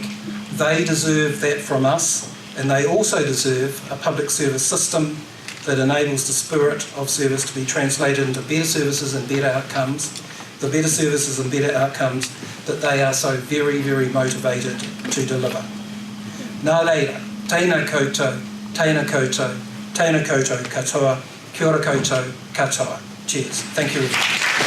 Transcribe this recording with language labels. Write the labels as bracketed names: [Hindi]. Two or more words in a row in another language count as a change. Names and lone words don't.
[English] They deserve that from us, and they also deserve a public service system that enables the spirit of service to be translated into better services and better outcomes, the better services and better outcomes that they are so very, very motivated to deliver. [Māori] Nā reira, tēnā koutou, tēnā koutou, tēnā koutou katoa, kia ora koutou katoa. [English] Cheers. Thank you.